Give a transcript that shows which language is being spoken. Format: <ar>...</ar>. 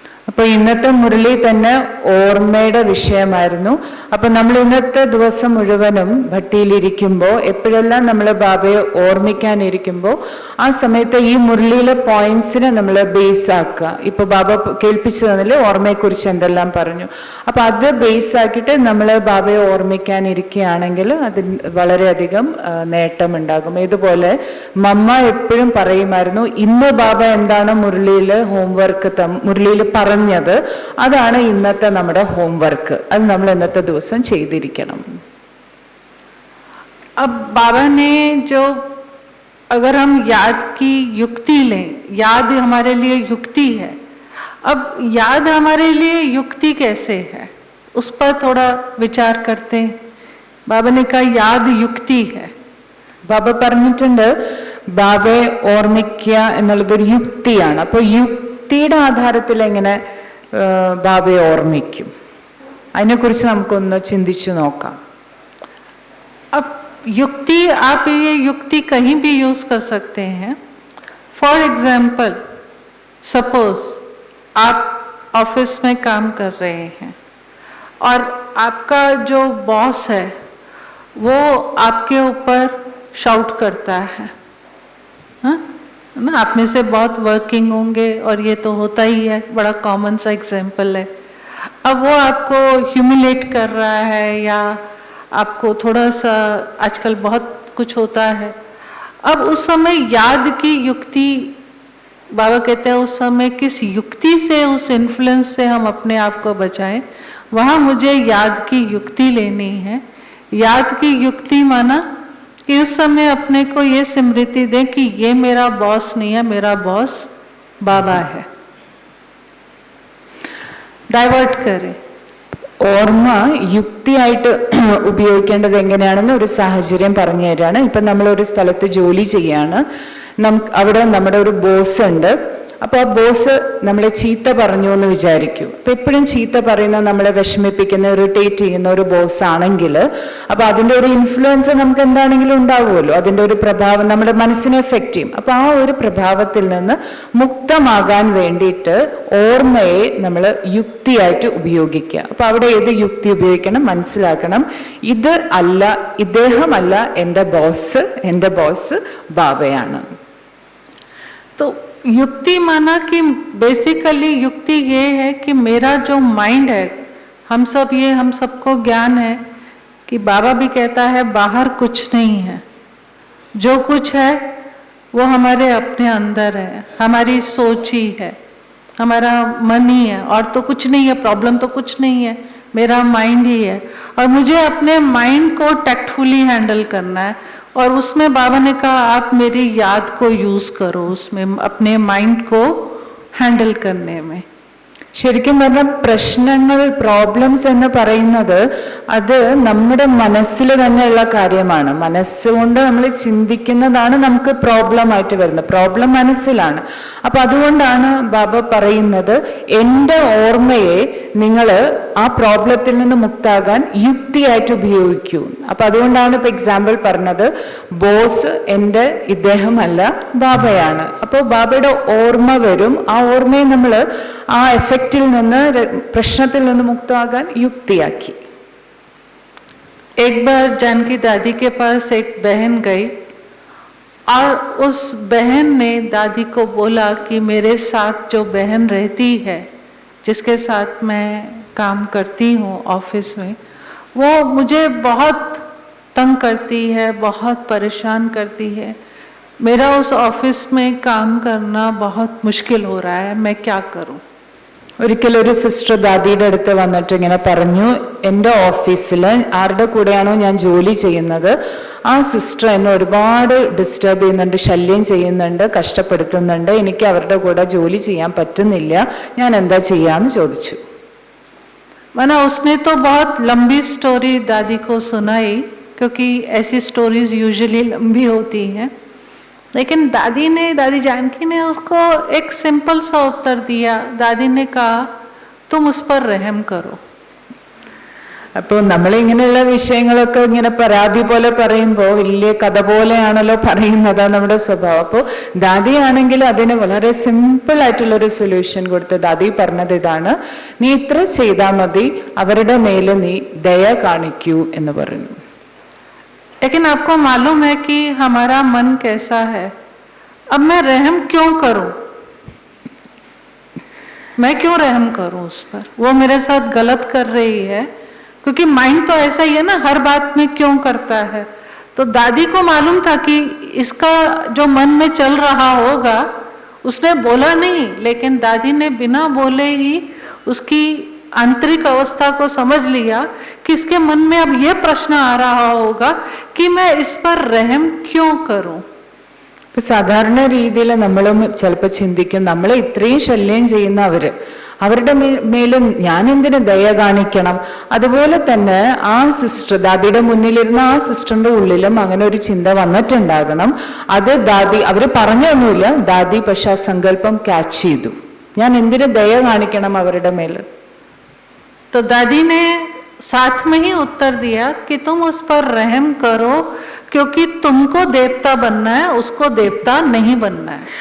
<ml>അപ്പൊ ഇന്നത്തെ മുരളി തന്നെ ഓർമ്മയുടെ വിഷയമായിരുന്നു. അപ്പൊ നമ്മൾ ഇന്നത്തെ ദിവസം മുഴുവനും ഭട്ടിയിലിരിക്കുമ്പോൾ എപ്പോഴെല്ലാം നമ്മൾ ബാബയെ ഓർമ്മിക്കാനിരിക്കുമ്പോൾ ആ സമയത്ത് ഈ മുരളിയിലെ പോയിന്റ്സിനെ നമ്മൾ ബേസ് ആക്കുക. ഇപ്പൊ ബാബ കേൾപ്പിച്ചു തന്നില്ലേ ഓർമ്മയെക്കുറിച്ച് എന്തെല്ലാം പറഞ്ഞു. അപ്പൊ അത് ബേസ് ആക്കിയിട്ട് നമ്മൾ ബാബയെ ഓർമ്മിക്കാനിരിക്കുകയാണെങ്കിൽ അതിന് വളരെയധികം നേട്ടമുണ്ടാകും. ഇതുപോലെ മമ്മ എപ്പോഴും പറയുമായിരുന്നു, ഇന്ന് ബാബ എന്താണ് മുരളിയിൽ ഹോംവർക്ക് മുരളിയിൽ പറഞ്ഞത് അതാണ് ഇന്നത്തെ നമ്മുടെ ഹോംവർക്ക്. അത് നമ്മൾ ഇന്നത്തെ ദിവസം ചെയ്തിരിക്കണം.</ml> <hi>अब बाबा ने जो, अगर हम याद की युक्ति लें, याद हमारे लिए युक्ति है. अब याद हमारे लिए युक्ति कैसे है उस पर थोड़ा विचार करते हैं. बाबा ने कहा याद युक्ति है.</hi> <ml>ബാബ പറഞ്ഞിട്ടുണ്ട് ബാബയെ ഓർമ്മിക്കുക എന്നുള്ളതൊരു യുക്തിയാണ്. അപ്പൊ യുക്തിയുടെ ആധാരത്തിൽ എങ്ങനെ ബാബയെ ഓർമ്മിക്കും, അതിനെക്കുറിച്ച് നമുക്കൊന്ന് ചിന്തിച്ചു നോക്കാം.</ml> <hi>अब युक्ति, आप ये युक्ति कहीं भी यूज कर सकते हैं.</hi> <en>for example, suppose</en> <hi>आप ऑफिस में काम कर रहे हैं और आपका जो बॉस है वो आपके ऊपर शाउट करता है ना. आप में से बहुत वर्किंग होंगे और ये तो होता ही है, बड़ा कॉमन सा एग्जाम्पल है. अब वो आपको ह्यूमिलेट कर रहा है या आपको थोड़ा सा, आजकल बहुत कुछ होता है. अब उस समय याद की युक्ति, बाबा कहते हैं उस समय किस युक्ति से, उस इन्फ्लुएंस से हम अपने आप को बचाएं. वहाँ मुझे याद की युक्ति लेनी है। याद की युक्ति माना कि उस समय अपने को ये स्मृति दें कि ये मेरा बॉस नहीं है, मेरा बॉस बाबा है। ഡൈവേർട്ട് കരെ</hi> <ml>ഓർമ്മ യുക്തിയായിട്ട് ഉപയോഗിക്കേണ്ടത് എങ്ങനെയാണെന്ന് ഒരു സാഹചര്യം പറഞ്ഞു തരാണ്. ഇപ്പം നമ്മളൊരു സ്ഥലത്ത് ജോലി ചെയ്യാണ്, അവിടെ നമ്മുടെ ഒരു ബോസ് ഉണ്ട്. അപ്പോൾ ആ ബോസ് നമ്മളെ ചീത്ത പറഞ്ഞു എന്ന് വിചാരിക്കും. അപ്പം എപ്പോഴും ചീത്ത പറയുന്ന, നമ്മളെ വിഷമിപ്പിക്കുന്ന, ഇറിറ്റേറ്റ് ചെയ്യുന്ന ഒരു ബോസ് ആണെങ്കിൽ അപ്പോൾ അതിൻ്റെ ഒരു ഇൻഫ്ലുവൻസ് നമുക്ക് എന്താണെങ്കിലും ഉണ്ടാവുമല്ലോ, അതിൻ്റെ ഒരു പ്രഭാവം നമ്മുടെ മനസ്സിനെ എഫക്റ്റ് ചെയ്യും. അപ്പോൾ ആ ഒരു പ്രഭാവത്തിൽ നിന്ന് മുക്തമാകാൻ വേണ്ടിയിട്ട് ഓർമ്മയെ നമ്മൾ യുക്തിയായിട്ട് ഉപയോഗിക്കുക. അപ്പോൾ അവിടെ ഏത് യുക്തി ഉപയോഗിക്കണം, മനസ്സിലാക്കണം. ഇത് അല്ല, ഇദ്ദേഹമല്ല എൻ്റെ ബോസ് ബാബയാണ്.</ml> <hi>तो युक्ति माना कि बेसिकली युक्ति ये है कि मेरा जो माइंड है, हम सबको ज्ञान है कि बाबा भी कहता है बाहर कुछ नहीं है, जो कुछ है वो हमारे अपने अंदर है, हमारी सोच ही है, हमारा मन ही है, और तो कुछ नहीं है, प्रॉब्लम तो कुछ नहीं है, मेरा माइंड ही है। और मुझे अपने माइंड को टैक्टफुली हैंडल करना है, और उसमें बाबा ने कहा आप मेरी याद को यूज करो, उसमें अपने माइंड को हैंडल करने में.</hi> <ml>ശരിക്കും പറഞ്ഞാൽ പ്രശ്നങ്ങൾ, പ്രോബ്ലംസ് എന്ന് പറയുന്നത് അത് നമ്മുടെ മനസ്സിൽ തന്നെയുള്ള കാര്യമാണ്. മനസ്സുകൊണ്ട് നമ്മൾ ചിന്തിക്കുന്നതാണ് നമുക്ക് പ്രോബ്ലം ആയിട്ട് വരുന്നത്. പ്രോബ്ലം മനസ്സിലാണ്. അപ്പൊ അതുകൊണ്ടാണ് ബാബ പറയുന്നത് എൻ്റെ ഓർമ്മയെ നിങ്ങൾ ആ പ്രോബ്ലത്തിൽ നിന്ന് മുക്താകാൻ യുക്തിയായിട്ട് ഉപയോഗിക്കൂ. അപ്പൊ അതുകൊണ്ടാണ് ഇപ്പൊ എക്സാമ്പിൾ പറഞ്ഞത്, ബോസ് ഇദ്ദേഹമല്ല ബാബയാണ്. അപ്പോൾ ബാബയുടെ ഓർമ്മ വരും. ആ ഓർമ്മയെ നമ്മൾ ആ എഫക്റ്റിൽ നിന്ന്, പ്രശ്നത്തിൽ നിന്ന് മുക്തമാകാൻ യുക്തിയാക്കി.</ml> <hi>एक बार जानकी दादी के पास एक बहन गई और उस बहन ने दादी को बोला कि मेरे साथ जो बहन रहती है, जिसके साथ मैं काम करती हूँ ऑफिस में, वो मुझे बहुत तंग करती है, बहुत परेशान करती है, मेरा उस ऑफिस में काम करना बहुत मुश्किल हो रहा है, मैं क्या करूँ.</hi> <ml>ഒരിക്കലൊരു സിസ്റ്റർ ദാദിയുടെ അടുത്ത് വന്നിട്ട് ഇങ്ങനെ പറഞ്ഞു, എൻ്റെ ഓഫീസിൽ ആരുടെ കൂടെയാണോ ഞാൻ ജോലി ചെയ്യുന്നത് ആ സിസ്റ്റർ എന്നെ ഒരുപാട് ഡിസ്റ്റർബ് ചെയ്യുന്നുണ്ട്, ശല്യം ചെയ്യുന്നുണ്ട്, കഷ്ടപ്പെടുത്തുന്നുണ്ട്, എനിക്ക് അവരുടെ കൂടെ ജോലി ചെയ്യാൻ പറ്റുന്നില്ല, ഞാൻ എന്താ ചെയ്യാന്ന് ചോദിച്ചു.</ml> <hi>माना उसने तो बहुत लंबी स्टोरी दादी को सुनाई, क्योंकि ऐसी स्टोरीज यूजुअली लंबी होती हैं, लेकिन दादी जानकी ने उसको एक सिंपल सा उत्तर दिया. दादी ने कहा तुम उस पर रहम करो.</hi> <ml>അപ്പോൾ നമ്മളിങ്ങനെയുള്ള വിഷയങ്ങളൊക്കെ ഇങ്ങനെ പരാതി പോലെ പറയുമ്പോൾ വലിയ കഥ പോലെയാണല്ലോ പറയുന്നത് നമ്മുടെ സ്വഭാവം. അപ്പോൾ ദാദിയാണെങ്കിൽ അതിന് വളരെ സിമ്പിൾ ആയിട്ടുള്ളൊരു സൊല്യൂഷൻ കൊടുത്ത് ദാദി പറഞ്ഞത് ഇതാണ്, നീ ഇത്ര ചെയ്താൽ മതി, അവരുടെ മേലെ നീ ദയ കാണിക്കൂ എന്ന് പറഞ്ഞു.</ml> <hi>लेकिन आपको मालूम है कि हमारा मन कैसा है. अब मैं रहम क्यों करूं, मैं क्यों रहम करूं उस पर, वो मेरे साथ गलत कर रही है, क्योंकि माइंड तो ऐसा ही है ना, हर बात में क्यों करता है. तो दादी को मालूम था कि इसका जो मन में चल रहा होगा, उसने बोला नहीं, लेकिन दादी ने बिना बोले ही उसकी आंतरिक अवस्था को समझ लिया कि इसके मन में अब ये प्रश्न आ रहा होगा कि मैं इस पर रहम क्यों करूं.</hi> <ml>സാധാരണ രീതിയിൽ നമ്മളും ചിലപ്പോൾ ചിന്തിക്കും, നമ്മളെ ഇത്രയും ശല്യം ചെയ്യുന്നവര്, അവരുടെ മേലും ഞാൻ എന്തിനു ദയ കാണിക്കണം. അതുപോലെ തന്നെ ആ സിസ്റ്റർ, ദാദിയുടെ മുന്നിലിരുന്ന ആ സിസ്റ്ററിന്റെ ഉള്ളിലും അങ്ങനെ ഒരു ചിന്ത വന്നിട്ടുണ്ടാകണം. അത് ദാദി, അവര് പറഞ്ഞൊന്നുമില്ല, ദാദി പക്ഷെ ആ സങ്കല്പം ക്യാച്ച് ചെയ്തു, ഞാൻ എന്തിനു ദയ കാണിക്കണം അവരുടെ മേൽ.</ml> <hi>तो दादी ने साथ में ही उत्तर दिया कि तुम उस पर रहम करो, क्योंकि तुमको देवता बनना है, उसको देवता नहीं बनना है.</hi>